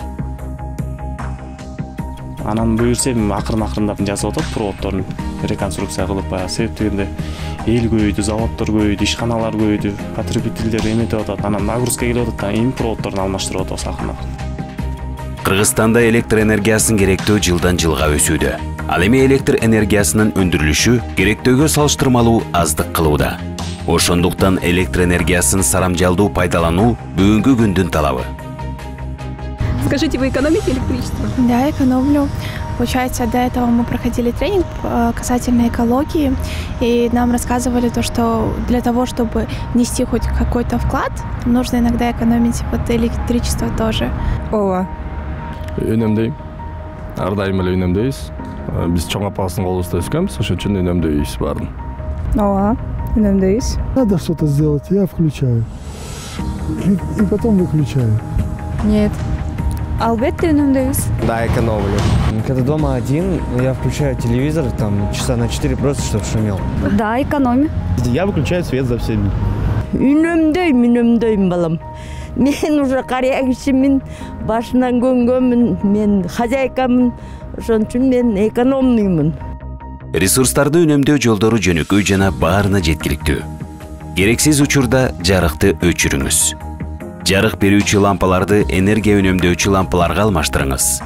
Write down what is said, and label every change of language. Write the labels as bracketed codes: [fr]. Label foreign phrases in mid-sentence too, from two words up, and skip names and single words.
[ky] Анан буюрса эми акырын-акырындап жасап атат проводдорун реконструкция кылып, себептегенде эл көбөйдү, заводдор көбөйдү, ишканалар көбөйдү, потребительдер эметип атат, анан нагрузка келип атат, эми проводдорун алмаштырып атабыз акырын-акырын. Кыргызстанда электр энергиясын керектөө жылдан жылга өсүүдө. Ал эми электр энергиясынын өндүрүлүшү керектөөгө салыштырмалуу аздык кылууда. Ошондуктан электр энергиясын сарамжалдуу пайдалануу бүгүнкү күндүн талабы. [ru] Скажите, вы экономите электричество? Да, экономлю. Получается, до этого мы проходили тренинг касательно экологии, и нам рассказывали то, что для того, чтобы внести хоть какой-то вклад, нужно иногда экономить вот электричество тоже. [ky] Ооба. Үнөмдөйм. Ар дайым эле үнөмдөйбүз. Биз чоң апабыздын колубузда өскөнбүз, ошон үчүн үнөмдөйбүз баарын. Ооба, үнөмдөйбүз. [ru] Надо что-то сделать, я включаю. И потом выключаю. Нет. [ky] Албетте үнөмдөйбүз. [ru] Да, экономлю. Когда дома один, я включаю телевизор там часа на 4 просто, чтобы шумел. Да, экономим. Я выключаю свет за всеми. [ky] Үнөмдөйм балам. Мен уже кария кишимин, башынан көнгөнмүн, мен хозяйкамын, ошон үчүн мен экономныймын. Ресурстарды үнөмдөө жолдору жөнөкөй жана баарына жеткиликтүү. Керексиз учурда жарыкты өчүрүңүз. Жарык берүүчү лампаларды энергия үнөмдөөчү лампаларга алмаштырыңыз.